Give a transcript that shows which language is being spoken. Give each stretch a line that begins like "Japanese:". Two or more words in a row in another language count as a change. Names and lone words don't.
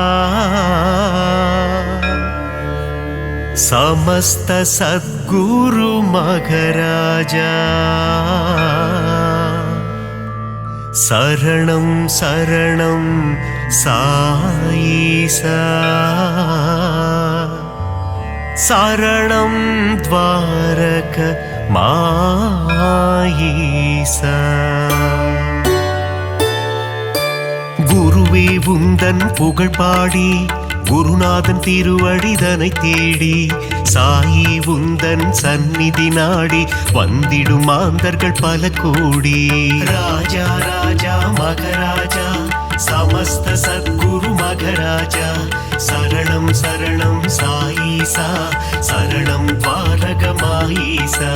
Sanskrit: समस्त सद्गुरु मखराजा शरणं शरणं साईसा शरणं द्वारक माईसा.
Tamil: குருவே உந்தன் புகழ் பாடி குருநாதன் திருவடிதனை தேடி சாயி உந்தன் சந்நிதி நாடி வந்திடும் மாந்தர்கள் பல கோடி.
Sanskrit: राजा राजा महाराजा समस्त सद्गुरु महाराजा शरणं शरणं साईशा शरणं द्वारकामाईशा.